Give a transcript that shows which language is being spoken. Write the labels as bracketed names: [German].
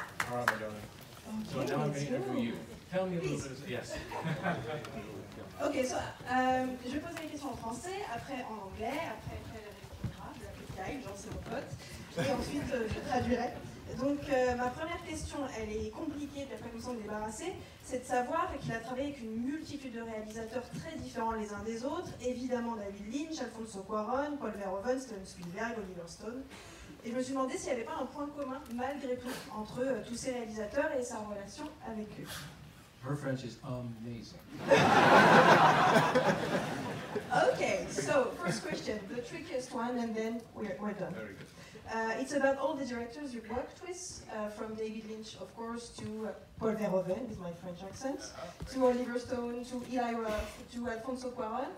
[English] All right, my darling. So now I'm going to interview you. Tell me a little bit of... Yes. [French] Ok, so, je vais poser les questions en français, après en anglais, après elle répondra, je l'appelle Kyle, genre c'est mon pote, et ensuite je traduirai. Donc ma première question, elle est compliquée, puis après comme ça on est débarrassé, c'est de savoir qu'il a travaillé avec une multitude de réalisateurs très différents les uns des autres, évidemment David Lynch, Alfonso Cuarón, Paul Verhoeven, Steven Spielberg, Oliver Stone. Et je me suis demandé s'il n'y avait pas un point commun, malgré tout, entre tous ces réalisateurs et sa relation avec eux. [English] Her French is amazing. Okay, so first question, the trickiest one, and then we're done. Very good. It's about all the directors you've worked with, from David Lynch, of course, to Paul Verhoeven, with my French accent, to Oliver Stone, to Eli Roth, to Alfonso Cuarón.